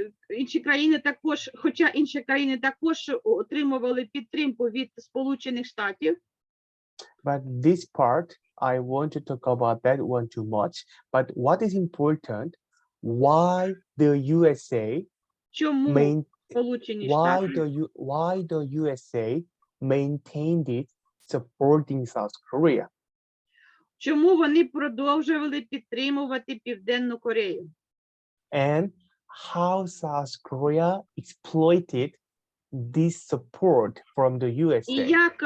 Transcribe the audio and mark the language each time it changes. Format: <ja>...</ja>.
<uk>Інші країни також, хоча інші країни також отримували підтримку від Сполучених Штатів.</uk> <en>But this part, I want to talk about that one too much. But what is important, why the USA</en> <uk>Чому Сполучені Штати?</uk> <en>Why the USA maintained it supporting South Korea?</en> <uk>Чому вони продовжували підтримувати Південну Корею?</uk> <en>And how South Korea exploited this support from the USA?</en>